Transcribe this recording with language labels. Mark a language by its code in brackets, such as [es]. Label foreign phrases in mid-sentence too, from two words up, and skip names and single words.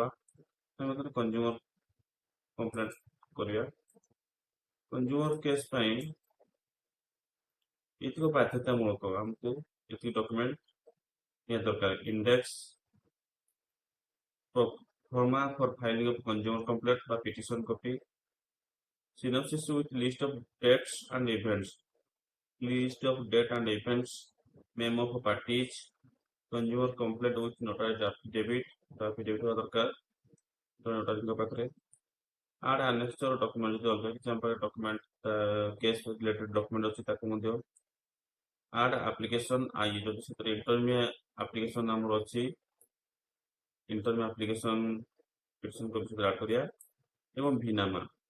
[or] ଆମେ [en] consumer complaint [or] କରିବା। [en] consumer case [or] ପାଇଁ ଏତିକ ବାଧ୍ୟତାମୂଳକ, ଆମକୁ ଏତିକି ଡକ୍ୟୁମେଣ୍ଟ ନିହାତି ଦରକାର। [en] index format for filing of consumer complaint বা petition copy, synopsis with list of dates and events, memo of parties, consumer complaint with notarized affidavit [or] ହବା ଦରକାର ନୋଟାରୀଙ୍କ ପାଖରେ। [en] add annexure document, [or] ଯଦି ଅଲଗା କିଛି ଆମ ପାଖରେ [en] document case related document [or] ଅଛି ତାକୁ ମଧ୍ୟ। [en] add application I, [or] ଯଦି ସେଥିରେ [en] interim application [or] ଆମର ଅଛି, [en] interim application petition copy [or] ସେଥିରେ ଆଡ୍ କରିବା ଏବଂ ଭିନାମା।